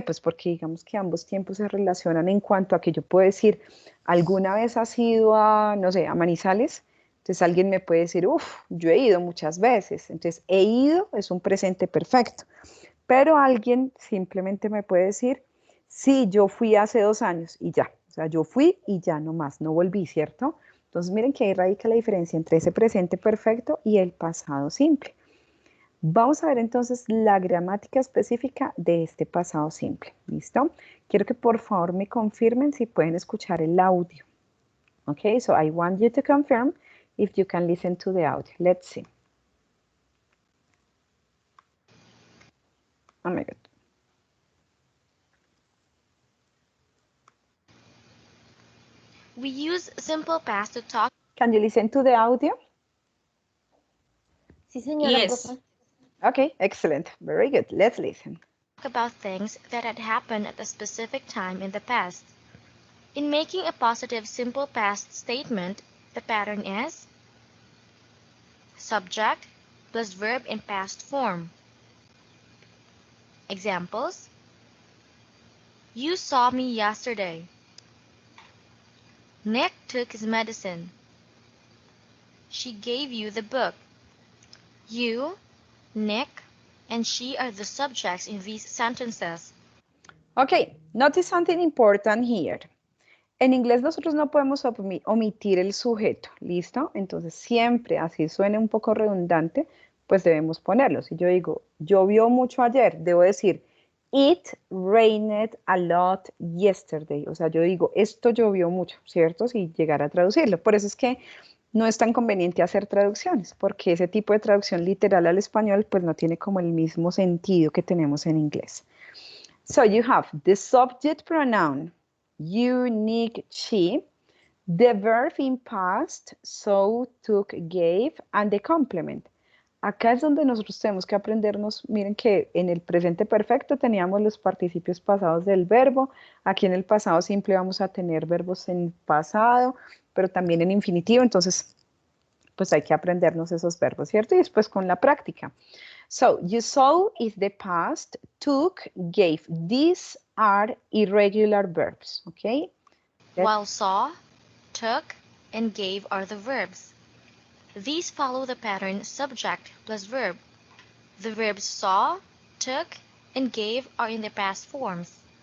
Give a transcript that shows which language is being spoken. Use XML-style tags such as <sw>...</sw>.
<es>Pues porque digamos que ambos tiempos se relacionan en cuanto a que yo puedo decir, alguna vez has ido a, no sé, a Manizales, entonces alguien me puede decir, uff, yo he ido muchas veces, entonces he ido es un presente perfecto, pero alguien simplemente me puede decir, sí, yo fui hace 2 años y ya, o sea, yo fui y ya no más, no volví, ¿cierto? Entonces miren que ahí radica la diferencia entre ese presente perfecto y el pasado simple. Vamos a ver entonces la gramática específica de este pasado simple, ¿listo? Quiero que por favor me confirmen si pueden escuchar el audio.</es> <en>Okay, so I want you to confirm if you can listen to the audio. Let's see. Oh my God. We use simple past to talk Can you listen to the audio?</en> <es>Sí, señora,</es> <en>Yes.</en> <es>profe.</es> <en>Okay, excellent. Very good. Let's listen. about things that had happened at a specific time in the past. In making a positive simple past statement, the pattern is subject plus verb in past form. Examples: You saw me yesterday. Nick took his medicine. She gave you the book. You, Nick, and she are the subjects in these sentences. Okay, notice something important here.</en> <es>En inglés nosotros no podemos omitir el sujeto, ¿listo? Entonces siempre, así suene un poco redundante, pues debemos ponerlo. Si yo digo, llovió mucho ayer, debo decir,</es> <en>it rained a lot yesterday.</en> <es>O sea, yo digo, esto llovió mucho, ¿cierto? Si llegara a traducirlo. Por eso es que no es tan conveniente hacer traducciones, porque ese tipo de traducción literal al español, pues no tiene como el mismo sentido que tenemos en inglés.</es> <en>So you have the subject pronoun, you, Nick, she, the verb in past, so, took, gave, and the complement.</en> <es>Acá es donde nosotros tenemos que aprendernos, miren que en el presente perfecto teníamos los participios pasados del verbo, aquí en el pasado simple vamos a tener verbos en pasado, pero también en infinitivo, entonces pues hay que aprendernos esos verbos, ¿cierto? Y después con la práctica.</es> <en>So, you saw is the past, took, gave. These are irregular verbs, okay? While saw, took, and gave are the verbs. These follow the pattern subject plus verb. The verbs saw, took, and gave are in their past forms.</en>